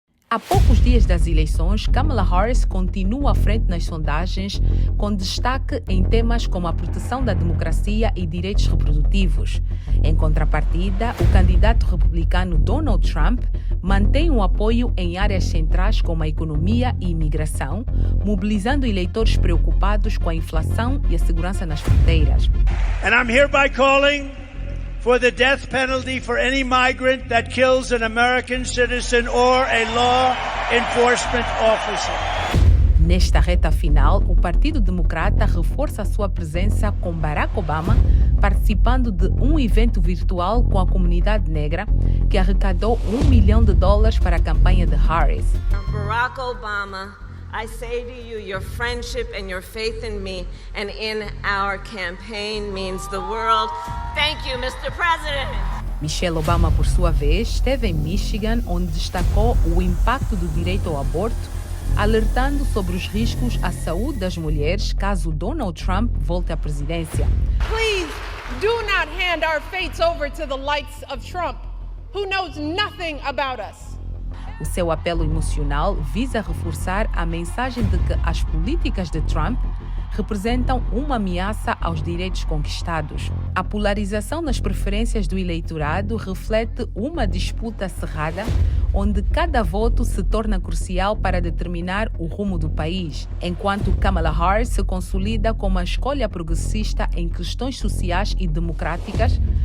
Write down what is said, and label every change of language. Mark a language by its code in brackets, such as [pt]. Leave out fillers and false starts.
[pt] Há poucos dias das eleições, Kamala Harris continua à frente nas sondagens, com destaque em temas como a proteção da democracia e direitos reprodutivos. Em contrapartida, o candidato republicano Donald Trump mantém um apoio em áreas centrais como a economia e imigração, mobilizando eleitores preocupados com a inflação e a segurança nas fronteiras. [en] And I'm hereby calling for the death penalty for any migrant that kills an American citizen or a law enforcement officer. [pt] Nesta reta final, o Partido Democrata reforça a sua presença com Barack Obama participando de um evento virtual com a comunidade negra que arrecadou $1 milhão para a campanha de Harris. [en] Barack Obama, I say to you, your friendship and your faith in me and in our campaign means the world. Thank you, Mr. President. [pt] Michelle Obama, por sua vez, esteve em Michigan, onde destacou o impacto do direito ao aborto, alertando sobre os riscos à saúde das mulheres caso Donald Trump volte à presidência. [en] Please do not hand our fates over to the likes of Trump, who knows nothing about us. [pt] O seu apelo emocional visa reforçar a mensagem de que as políticas de Trump representam uma ameaça aos direitos conquistados. A polarização nas preferências do eleitorado reflete uma disputa acirrada, onde cada voto se torna crucial para determinar o rumo do país, enquanto Kamala Harris se consolida como a escolha progressista em questões sociais e democráticas.